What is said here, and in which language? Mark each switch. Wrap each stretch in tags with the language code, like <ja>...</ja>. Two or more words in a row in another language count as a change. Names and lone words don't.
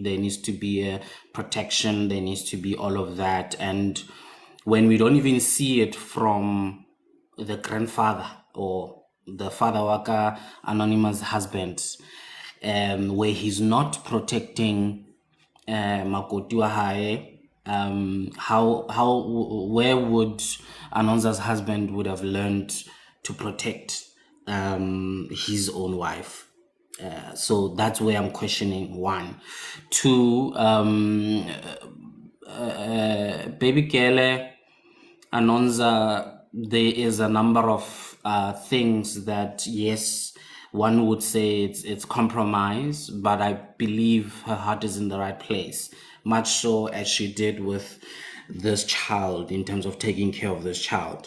<en>There needs to be a protection, there needs to be all of that. And when we don't even see it from the grandfather or the father waka anonymous husband, where he's not protecting</en> <st>makoti wa hae,</st> <en>where would Anonza's husband would have learned to protect his own wife? So that's where I'm questioning. One, two, baby Kele, Anonza, there is a number of things that, yes, one would say it's compromise, but I believe her heart is in the right place, much so as she did with this child in terms of taking care of this child.</en>